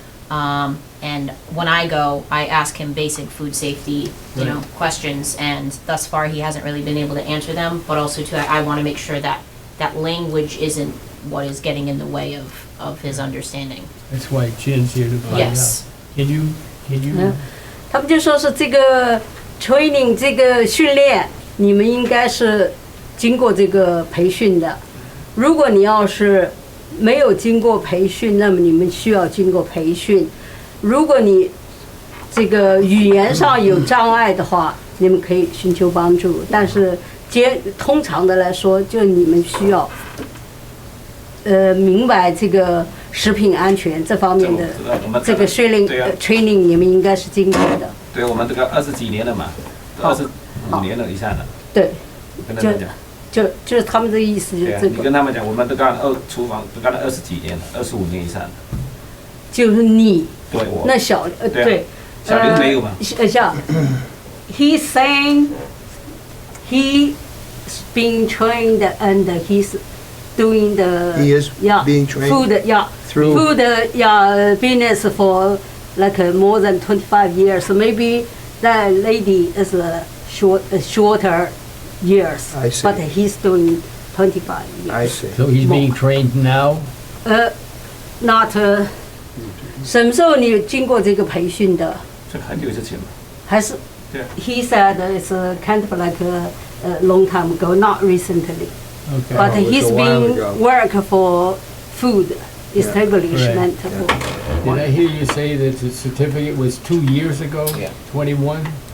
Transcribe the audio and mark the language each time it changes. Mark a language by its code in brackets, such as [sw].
[en] And when I go, I ask him basic food safety, questions, and thus far, he hasn't really been able to answer them, but also too, I want to make sure that that language isn't what is getting in the way of his understanding. That's why Chin's here to find out. Yes. Can you, [zh] 他们就说是这个 training 这个训练，你们应该是经过这个培训的。如果你要是没有经过培训，那么你们需要经过培训。如果你这个语言上有障碍的话，你们可以寻求帮助。但是通常的来说，就你们需要明白这个食品安全这方面的这个training，你们应该是经过的。对，我们这个20几年了嘛，25年了以上了。对，跟他们讲。就是他们的意思，就是这你个。跟他们讲，我们都干厨房都干了20几年了，25年以上了。就是你。对我。那小对。小林没有嘛？ [en] 像，he's saying he's being trained and he's doing the He is being trained food business for like more than 25 years. So maybe that lady is shorter years. I see. But he's doing 25 years. I see. so he's being trained now? [zh] Not 什么时候你经过这个培训的？这个很久之前嘛。还是？对。 [en] He said it's kind of like a long time ago, not recently. Okay. But it was he's a while been ago. work for food establishment. Did I hear you say that the certificate was 2 years ago? Yeah. 21?